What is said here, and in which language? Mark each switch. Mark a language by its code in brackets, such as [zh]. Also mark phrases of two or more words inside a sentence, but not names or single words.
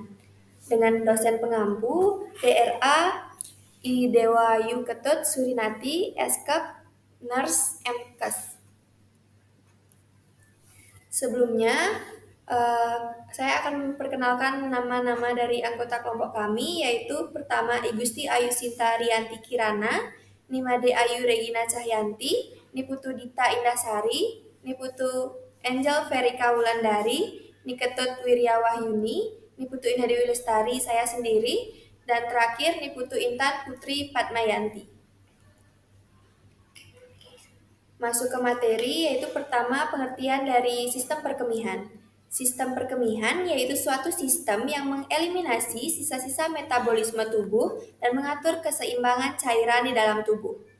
[id] Dengan dosen pengampu, DRA, I Dewa Ketut Surinati, Eskap, Nurse MKes. Sebelumnya, eh, saya akan memperkenalkan nama-nama dari anggota kelompok kami, yaitu pertama Igusti Ayu Sinta Rianti Kirana, Nimade Ayu Regina Cahyanti, Niputu Dita Indasari, Niputu Angel Verika Wulandari, Niketut Wirya Wahyuni, Niputu Indah Dewi Lestari, saya sendiri, dan terakhir Niputu Intan Putri Padmayanti. Masuk ke materi, yaitu pertama pengertian dari sistem perkemihan. Sistem perkemihan yaitu suatu sistem yang mengeliminasi sisa-sisa metabolisme tubuh dan mengatur keseimbangan cairan di dalam tubuh.